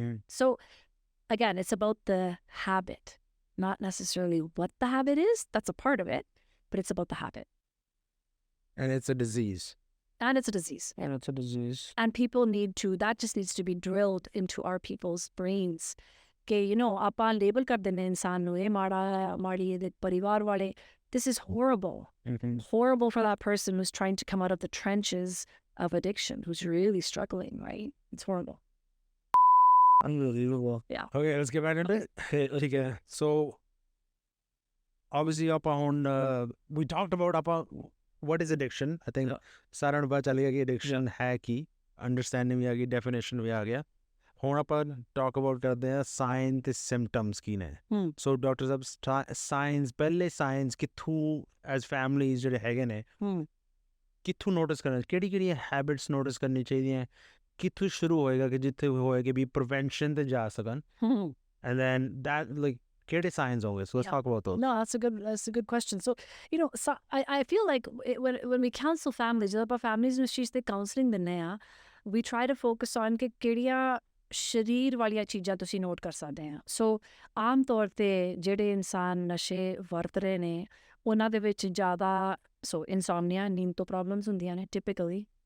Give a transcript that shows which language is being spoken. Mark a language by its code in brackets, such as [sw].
[en] So again, it's about the habit, not necessarily what the habit is. That's a part of it, but it's about the habit. And it's a disease. And it's a disease. And it's a disease. And people need to, that just needs to be drilled into our people's brains. [pa] ਕਿ [en] you know, [pa] ਆਪਾਂ label ਕਰ ਦਿੰਦੇ ਇਨਸਾਨ ਨੂੰ, ਇਹ ਮਾੜਾ ਹੈ, ਮਾੜੀ ਇਹਦੇ ਪਰਿਵਾਰ ਵਾਲੇ. [en] This is horrible. Horrible for that person who's trying to come out of the trenches of addiction, who's really struggling, right? It's horrible. Unbelievable. Okay, let's get back into it. Okay, so obviously we talked about what is addiction. [pa] I think ਸਾਰਿਆਂ ਨੂੰ ਪਤਾ ਚੱਲ ਗਿਆ ਕਿ addiction ਹੈ ਕੀ, understanding ਵੀ ਆ ਗਈ, definition ਵੀ ਆ ਗਿਆ. ਹੁਣ ਆਪਾਂ talk about ਕਰਦੇ ਹਾਂ sign ਤੇ symptoms ਕੀ ਨੇ. So doctor ਸਾਹਿਬ, signs, ਪਹਿਲੇ signs ਕਿੱਥੋਂ as families ਜਿਹੜੇ ਹੈਗੇ ਨੇ ਕਿੱਥੋਂ notice ਕਰਨਾ, ਕਿਹੜੀ habits notice ਕਰਨੀ ਚਾਹੀਦੀਆਂ, ਕਿੱਥੋਂ ਸ਼ੁਰੂ ਹੋਏਗਾ ਕਿ ਜਿੱਥੇ ਹੋਏ ਕਿ ਵੀ prevention ਤੇ ਜਾ ਸਕਣ, [en] and then that like [pa] ਕਿਹੜੇ signs ਹੋਗੇ? [en] So let's talk about those. No, that's a good question. So, you know, so I feel like when we counsel families, [pa] ਜਦੋਂ ਆਪਾਂ families ਨੂੰ ਇਸ ਚੀਜ਼ ਤੇ counseling ਦਿੰਦੇ ਆ, [en] we try to focus on [pa] ਕਿ ਕਿਹੜੀਆਂ ਸਰੀਰ ਵਾਲੀਆਂ ਚੀਜ਼ਾਂ ਤੁਸੀਂ ਨੋਟ ਕਰ ਸਕਦੇ ਆ. ਸੋ ਆਮ ਤੌਰ ਤੇ ਜਿਹੜੇ ਇਨਸਾਨ ਨਸ਼ੇ ਵਰਤ ਰਹੇ ਨੇ ਉਹਨਾਂ ਦੇ ਵਿੱਚ ਜ਼ਿਆਦਾ ਇਨਸੋਮਨੀਆ, ਨੀਂਦ ਤੋਂ ਪ੍ਰੋਬਲਮਸ ਹੁੰਦੀਆਂ ਨੇ ਟਿਪੀਕਲੀ.